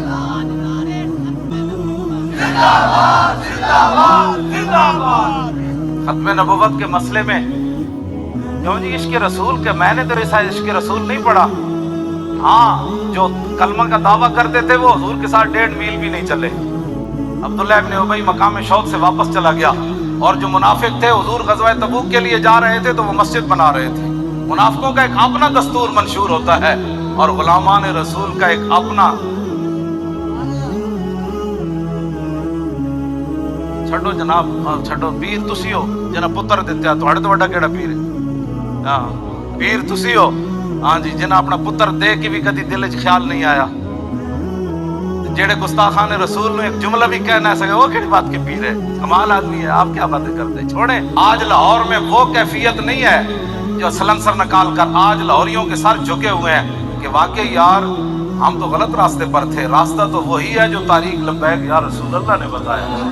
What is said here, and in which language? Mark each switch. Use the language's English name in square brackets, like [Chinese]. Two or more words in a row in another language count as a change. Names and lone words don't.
[Urdu] زندہ باد زندہ باد زندہ باد۔ ختم نبوت کے مسئلے میں کیوں جی عشق رسول کے، میں نے تو ایسا عشق رسول نہیں پڑھا. ہاں، جو کلمہ کا دعویٰ کرتے تھے وہ حضور کے ساتھ 1.5 میل بھی نہیں چلے. عبداللہ ابن ابی مقام شوق سے واپس چلا گیا، اور جو منافق تھے حضور غزوہ تبوک کے لیے جا رہے تھے تو وہ مسجد بنا رہے تھے. منافقوں کا ایک اپنا دستور منشور ہوتا ہے اور غلامان رسول کا ایک اپنا. [Punjabi] چھڈو جناب، چھڈو پیر تسی ہو جنہاں پتر دتا، تہاڈے تو وڈا کیڑا پیر ہے? ہاں، پیر تسی ہو، ہاں جی، جنہیں اپنا پتر دے کے بھی کبھی دل چ خیال نہیں آیا. [Urdu] جیڑے گستاخان رسول نے ایک جملہ بھی کہہ نہ سکے، وہ کس بات کے پیر ہے? کمال آدمی ہے، آپ کیا باتیں کرتے؟ چھوڑے، آج لاہور میں وہ کیفیت نہیں ہے جو سلنسر نکال کر آج لاہوریوں کے سر جھکے ہوئے ہیں کہ واقعی یار ہم تو غلط راستے پر تھے، راستہ تو وہی ہے جو تاریخ لبیک یا رسول اللہ نے بتایا.